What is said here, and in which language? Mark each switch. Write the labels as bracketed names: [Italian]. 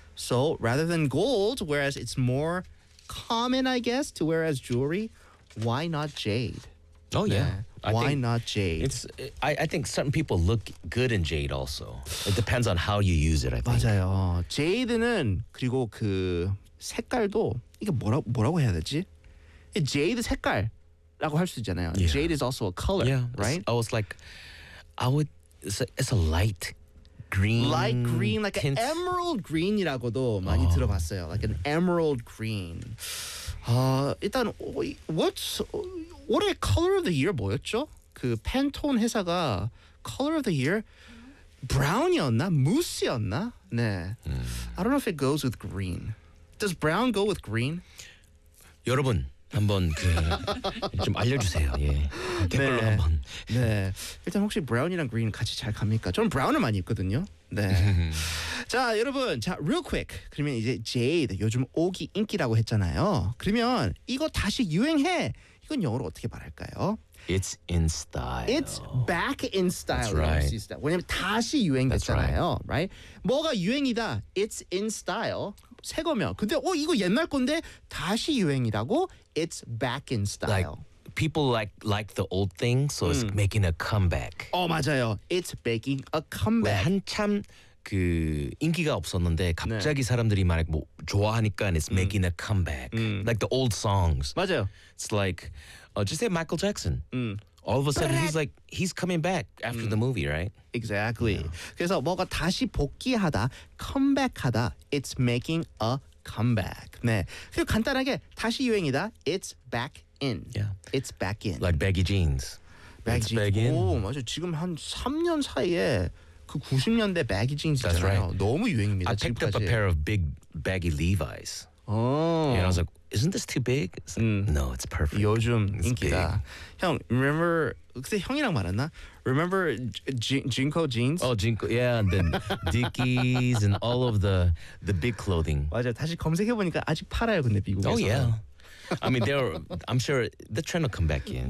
[English] So rather than gold, whereas it's more common, I guess, to wear as jewelry, why not jade? Oh, yeah. Why not jade? I think certain people look good in jade also. It depends on how you use it, I think. [Korean] 맞아요. 제이드는 그리고 그... 색깔도 이게 뭐라고 해야 되지? 제이드 색깔이라고 할 수 있잖아요. [English] Yeah. Jade is also a color, yeah, right? Oh, it's like it's a light green. Light green, like tint. An emerald green이라고도 [Korean] 많이 들어봤어요. [English] Like an emerald green. [Korean] 일단 올해 [English] color of the year [Korean] 뭐였죠? 그 Pantone 회사가 [English] color of the year [Korean] brown이었나? Mousse였나? 네. [English] I don't know if it goes with green. Does brown go with green? [Korean] 여러분 한번 그 좀 알려주세요. 예. 댓글로 한번. 네. 일단 혹시 브라운이랑 그린 같이 잘 갑니까? 저는 브라운을 많이 입거든요. 네. 자 여러분, 자 [English] real quick. [Korean] 그러면 이제 jade 요즘 옥이 인기라고 했잖아요. 그러면 이거 다시 유행해. 이건 영어로 어떻게 말할까요? It's in style. It's back in style. That's right. 왜냐면 다시 유행됐잖아요. Right. 뭐가 유행이다. [English] It's in style. [Korean] 새 거면. 근데 이거 옛날 건데 다시 유행이라고? [English] It's back in style. Like, people like the old thing, so it's making a comeback. [Korean] 맞아요. [English] It's making a comeback. [Korean] 한참 그 인기가 없었는데 갑자기 네. 사람들이 만약 뭐 좋아하니까 [English] and it's making a comeback. Like the old songs. [Korean] 맞아요. [English] It's like, just say Michael Jackson. All of a sudden, he's like, he's coming back after the movie, right? Exactly. Yeah. [Korean] 그래서 뭐가 다시 복귀하다, comeback하다, [English] it's making a comeback. [Korean] 네. 그리고 간단하게 다시 유행이다, [English] it's back in. Yeah. It's back in. Like baggy jeans. Baggy jeans. [Korean] 맞아. 지금 한 3년 사이에 그 90년대 baggy jeans 있잖아요. [English] Right. [Korean] 너무 유행입니다. [English] I [Korean] 지금까지. [English] picked up a pair of big baggy Levi's. Oh. And I was like, isn't this too big? It's like, no, it's perfect. [Korean] 요즘 it's 인기다. Big. 형, remember, 그때 형이랑 말했나? [English] Remember Jinko jeans? Oh, Jinko, yeah. And then Dickies and all of the big clothing. [Korean] 맞아, 다시 검색해보니까 아직 팔아요, 근데 미국에서. [English] Oh, yeah. I mean, I'm sure the trend will come back in.